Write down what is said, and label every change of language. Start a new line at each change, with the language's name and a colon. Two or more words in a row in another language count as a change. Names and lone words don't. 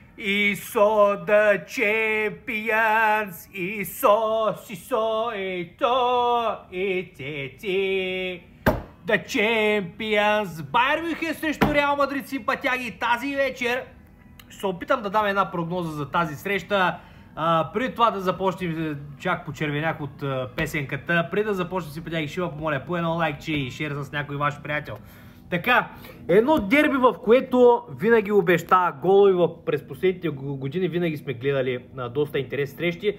English: И so the champions, и so, си со, и то, и ти. The champions.
Bulgarian: Байер Мюнхен срещу Реал Мадрид, симпатяги, тази вечер. Ще се опитам да дам една прогноза за тази среща. Преди това да започнем, чак почервенях от песенката, преди да започнем, симпатяги, ще ви помоля по едно лайкче и шер с някой ваш приятел. Така, едно дерби, в което винаги обещава голови, през последните години винаги сме гледали доста интересни срещи.